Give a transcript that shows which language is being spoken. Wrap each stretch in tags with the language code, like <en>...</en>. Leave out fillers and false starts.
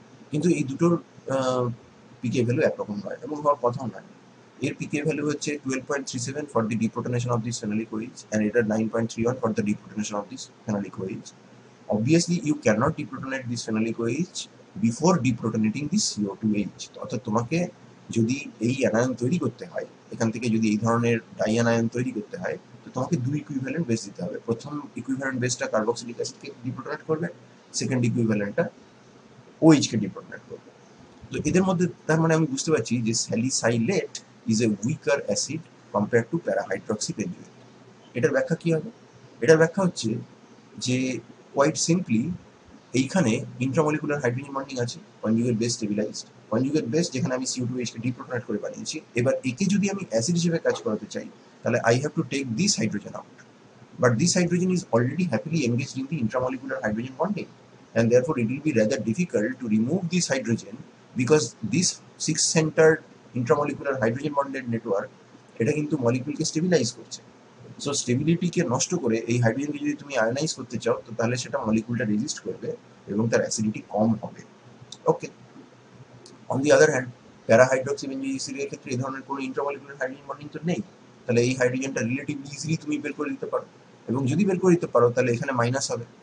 <bn>কিন্তু এই দুটোর পিকে ভ্যালু একরকম নয় এবং হওয়ার কথাও নয়। এর পিকে ভ্যালু হচ্ছে</bn> <en>12.37 for the deprotonation of this phenolic OH and এটার 9.31 for the deprotonation of this phenolic OH। Obviously you cannot deprotonate this phenolic OH before deprotonating this CO2H।</en> <bn>অর্থাৎ তোমাকে যদি এই অ্যানায়ন তৈরি করতে হয়, এখান থেকে যদি এই ধরনের ডাই অ্যানায়ন তৈরি করতে হয়, তো তোমাকে দুই ইকুইভ্যালেন্ট বেস দিতে হবে। প্রথম ইকুইভ্যালেন্ট বেসটা কার্বক্সিলিক অ্যাসিডকে ডিপ্রোটনেট করবে, সেকেন্ড ইকুইভ্যালেন্টটা OH-কে ডিপ্রোটনেট করবে। তো এদের মধ্যে তার মানে আমি বুঝতে পারছি যে</bn> <en>Salicylate is a weaker acid compare to parahydroxy benzoate.</en> <bn>এটার ব্যাখ্যা কি হবে? এটার ব্যাখ্যা হচ্ছে যে</bn> <en>quite simply</en> <bn>এইখানে ইন্ট্রামলিকুলার হাইড্রোজেন বন্ডিং আছে, conjugate base stabilised, conjugate base যেখানে আমি CO2H কে ডিপ্রোটনেট করে বানিয়েছি। এবার একে যদি আমি অ্যাসিড হিসেবে কাজ করাতে চাই, তাহলে</bn> <en>I have to take this hydrogen out, but this hydrogen is already happily engaged in the intramolecular hydrogen bonding, and therefore it will be rather difficult to remove this hydrogen, because this six centered intramolecular hydrogen bonded network</en> <bn>এটা কিন্তু মলিকিউলকে stabilise করছে। So স্টেবিলিটিকে নষ্ট করে এই হাইড্রোজেনকে যদি তুমি আয়নাইজ করতে চাও, তো তাহলে সেটা মলিকিউলটা রেজিস্ট করবে এবং তার অ্যাসিডিটি কম হবে। ওকে,</bn> <en>on the other hand</en> <bn>প্যারাহাইড্রক্সি benzoic এর ক্ষেত্রে এই ধরনের কোনো ইন্ট্রামলিকুলার হাইড্রোজেন বন্ডিং তো নেই, তাহলে এই হাইড্রোজেনটা রিলেটিভলি ইজিলি তুমি বের করে দিতে পারো, এবং যদি বের করে দিতে পারো তাহলে এখানে মাইনাস হবে।</bn>